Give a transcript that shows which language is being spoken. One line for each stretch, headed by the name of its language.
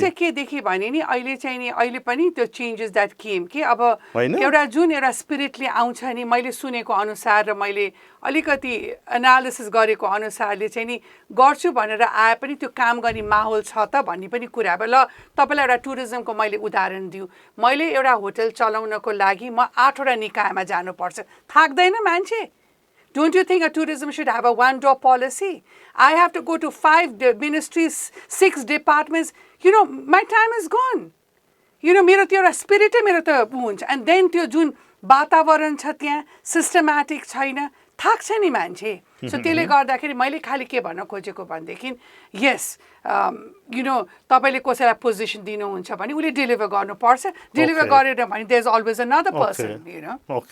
Nepali: चाहिँ के देखेँ भने नि अहिले पनि त्यो चेन्जेस द्याट केम कि अब एउटा जुन एउटा स्पिरिटले आउँछ नि मैले सुनेको अनुसार र मैले अलिकति एनालिसिस गरेको अनुसारले चाहिँ नि गर्छु भनेर आए पनि त्यो काम गर्ने माहौल छ त भन्ने पनि कुरा अब ल तपाईँलाई एउटा टुरिज्मको मैले उदाहरण दिउँ मैले एउटा होटल चलाउनको लागि म 8वटा निकायमा जानुपर्छ थाक्दैन मान्छे
English: Don't you think a tourism should have a one-door policy? I have to go to 5 ministries, 6 departments. You know, my time is gone.
Nepali: You know, मेरो त्यो एउटा स्पिरिटै मेरो त हुन्छ and then त्यो जुन वातावरण छ त्यहाँ सिस्टमेटिक छैन थाक्छ नि मान्छे सो त्यसले गर्दाखेरि मैले खालि के भन्न खोजेको भनेदेखि यस यु नो तपाईँले कसैलाई पोजिसन दिनुहुन्छ भने उसले डेलिभर गर्नुपर्छ डेलिभर गरेर भने
English: there is always another person you know